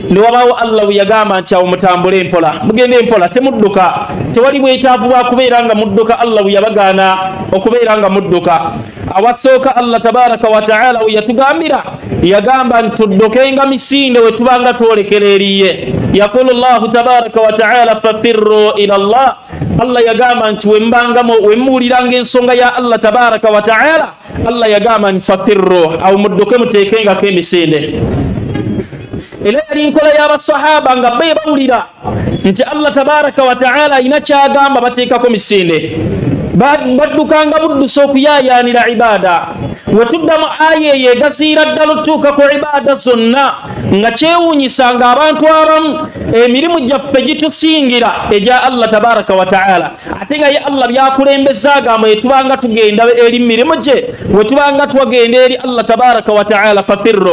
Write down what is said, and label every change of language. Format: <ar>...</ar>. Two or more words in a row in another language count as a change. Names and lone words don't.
<lg>Ne wabaawo Allah we yagamba nti awo mutambule empola, mugende empola, temudduka. Tewali bwetaavu bwa kubeera nga mudduka. Allah we yabagaana okubeera nga mudduka. awasooka Allah</lg> <ar>تبارك وتعالى</ar> <lg>yatugambira yagamba ntuddokenga misinde we tubanga twolekera eriye.</lg> <ar>يقول الله تبارك وتعالى ففروا إلى الله.</ar> <lg>Allah yagamba nti wemuliranga ensonga ya Allah</lg> <ar>تبارك وتعالى</ar> <lg>Allah yagamba nfafirru au muddoke mutekenga ke misinde. Ila yali nkola y'abasahaba nga be bawulira nti Allah</lg> <ar>تبارك وتعالى</ar> <lg>ina kyagamba bateekako misinde baddukanga buddusa okuyayaanira ibada. Wetuddamu aya yeegasiira ddala otuuka ku ibada zonna nga kyewuunyisanga abantu abamu emirimu gyaffe gitusingira egya Allah</lg> <ar>تبارك وتعالى</ar> <lg>ate nga ye Allah byakulembeza agamba yetubanga tugenda eri mirimu gye wetubanga twagenda eri Allah</lg> <ar>تبارك وتعالى ففروا.</ar>